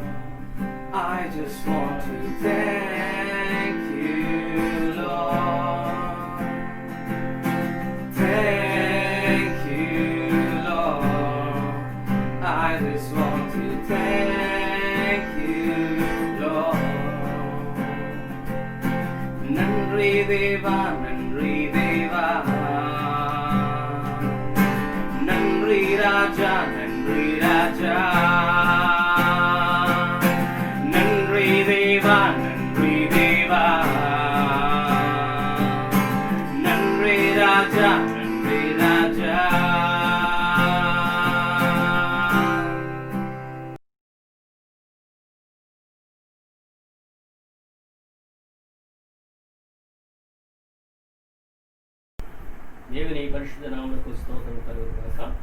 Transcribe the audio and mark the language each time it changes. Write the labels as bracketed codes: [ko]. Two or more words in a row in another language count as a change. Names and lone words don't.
[en] I just want to thank you, Lord. Thank you, Lord. I just want to thank you, Lord. [ta] நன்றி தேவா, நன்றி தேவா. நன்றி ராஜா, நன்றி ராஜா. நன்றி தேவா, நன்றி தேவா. நன்றி ராஜா, நன்றி ராஜா. [te] దేవుని పరిశుద్ధ నామమునకు స్తోత్రం కలుగుగాక.